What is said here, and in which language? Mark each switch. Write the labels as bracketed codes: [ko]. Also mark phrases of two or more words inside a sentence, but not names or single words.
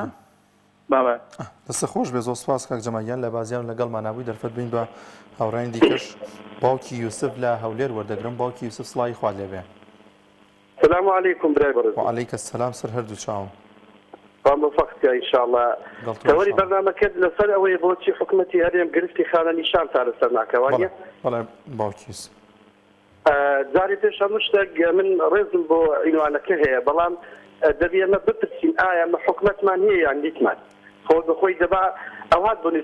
[ckb] دەستە خۆش بێ زۆر سپاس کاک جەمالیان لە بازیان لەگەڵمان نابووی دەرفەت بین بە هاوڕانی دیکەش باوکی یوسف لە هەولێر وەردەگرم باوکی یوسف سڵاوی خوات لێبێ [ar] السلام عليكم [ckb] برای بەڕێز [ar] وعليك السلام [ckb] سەر هەردوو چاوم موفقتە [ar] إن شاء الله [ckb] تەوەری بەرنامەکەت لەسەر ئەوەی بۆچی حکومەتی هەرێم گرفتی خانەنیشان تا لەسەر ناکەوانیە بەڵێ باوکی یوسف جارێ پێش هەموو شتێک من ڕێزم بۆ عنوانەکە هەیە بەڵام دەبێ ئێمە بپرسین ئایا حکومەتمان هەیە یان دیتمان خۆ بەخۆی دەبا ئەو هات بۆ